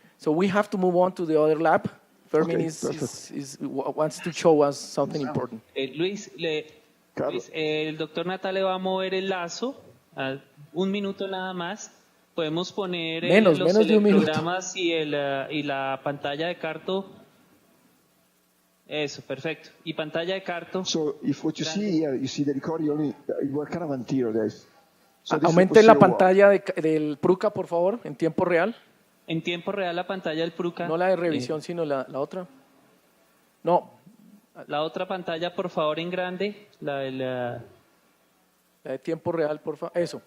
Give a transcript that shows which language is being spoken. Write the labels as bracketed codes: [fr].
[en] So we have to move on to the other lab. Fermin wants to show us something important. [es] Luis, el doctor Natale va a mover el lazo, un minuto nada más. Podemos poner los electrogramas y la pantalla de Carto. Eso, perfecto. Y pantalla de Carto. [en] So if what you see here, you see the recording only, you are kind of anterior there. So [es] aumenten la pantalla del Pruca, por favor, en tiempo real. En tiempo real la pantalla del Pruca. No la de revisión, sino la otra. No. La otra pantalla, por favor, en grande. La de tiempo real, por favor. Eso.